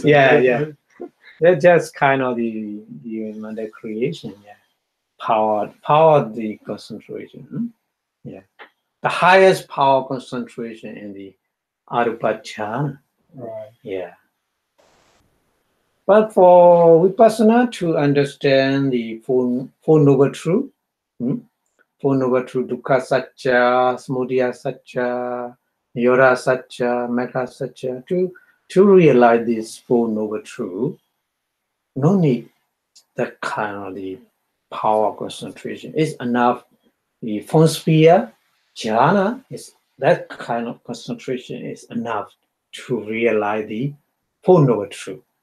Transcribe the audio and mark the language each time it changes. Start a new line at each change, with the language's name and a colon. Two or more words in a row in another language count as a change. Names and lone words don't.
English: They're just kind of the creation, power the concentration. The highest power concentration in the Arūpāvacara Jhāna. Right. Yeah. But for vipassana to understand the four noble truth,
Pali: dukkha satcha, samudaya satcha, nirodha satcha, mekha satcha,
English: to realize this four noble truth, no need that kind of the power concentration. It's enough. The Formless-sphere Jhāna is that kind of concentration is enough to realize the Four Noble Truth.